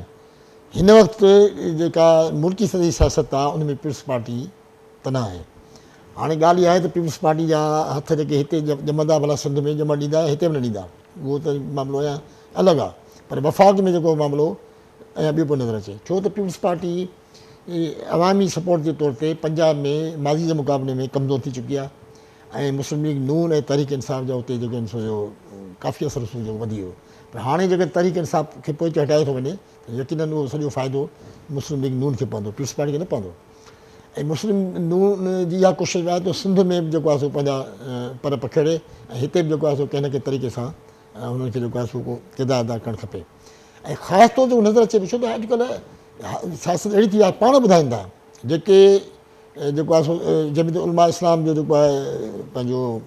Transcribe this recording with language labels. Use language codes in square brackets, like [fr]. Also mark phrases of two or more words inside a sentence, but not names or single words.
[sd] हिन वक़्तु जेका मुल्की सॼी सियासत आहे उन में पीपल्स पार्टी तनाह आहे। हाणे ॻाल्हि इहा आहे त पीपल्स पार्टी जा हथ जेके हिते ॼमंदा भला सिंध में ॼमण ॾींदा, हिते बि न ॾींदा, उहो त मामिलो अञा अलॻि आहे, पर वफ़ाक़ में जेको मामिलो अञा ॿियो पियो नज़र अचे, छो त पीपल्स पार्टी [ur] عوامی سپورٹ کے طور پہ [sd] पंजाब में माज़ी जे मुक़ाबले में कमज़ोर थी चुकी आहे ऐं मुस्लिम लीग नून ऐं तहरीक इंसाफ़ जा उते जेके आहिनि सो काफ़ी असरु जो वधी वियो पर हाणे जेके तहरीक इंसाफ़ खे पोइ हटाए थो वञे त यकीननि उहो सॼो फ़ाइदो मुस्लिम लीग नून खे पवंदो पीपल्स पार्टी खे न पवंदो ऐं मुस्लिम नून जी इहा कोशिशि आहे त सिंध में बि जेको आहे सो पंहिंजा पर पखेड़े ऐं हिते बि जेको आहे सो कंहिं न कंहिं तरीक़े सां हुननि खे जेको आहे सो को किरदारु अदा करणु खपे ऐं ख़ासि तौर ते उहो नज़र अचे पियो छो त अॼुकल्ह सियासत अहिड़ी थी आहे पाण ॿुधाइनि था जेके जेको आहे सो जमीयत उलमा इस्लाम जो जेको आहे पंहिंजो